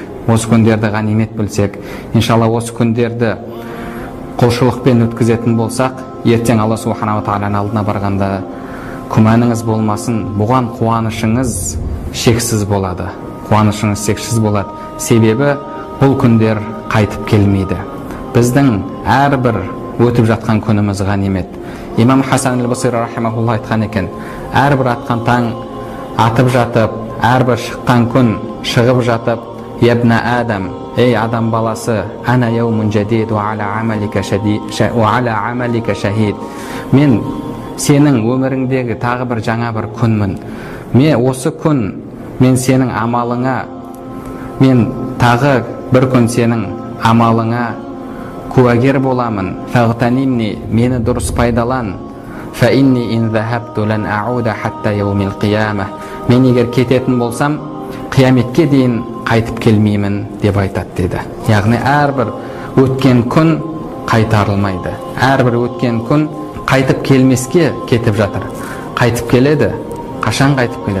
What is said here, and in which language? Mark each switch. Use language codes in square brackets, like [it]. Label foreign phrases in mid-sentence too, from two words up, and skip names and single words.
[kk] Осы күндерді ғанимет білсек, иншалла осы күндерді құлшылықпен өткізетін болсақ, ертең Алла субханала тағаланың алдына барғанда күмәніңіз болмасын, бұған қуанышыңыз шексіз болады. Қуанышыңыз шексіз болады. Себебі бұл күндер қайтып келмейді. Біздің әрбір өтіп жатқан күніміз ғанимет. Имам Хасан аль-Басри рахимахулла айтқан екен: әрбір атқан таң атып жатып, әрбір шыққан күн шығып жатып, [ar] يا ابن آدم, [kk] ей адам баласы, [ar] أنا يوم جديد وعلى عملك شهيد, [kk] мен сенің өміріңдегі тағы бір жаңа бір күнмін. Осы күн мен сенің амалыңа, мен тағы бір күн сенің амалыңа куәгер боламын. Фағтанимни, мені дұрыс пайдалан. [ar] فإني إن ذهبت لن أعود حتى يوم القيامة, [kk] мен егер кететін болсам, қияметке дейін қайтып келмеймін деп айтады деді. Яғни әрбір өткен күн қайтарылмайды. Әрбір өткен күн қайтып келмеске кетіп жатыр. Қайтып келеді. Қашан қайтып келеді?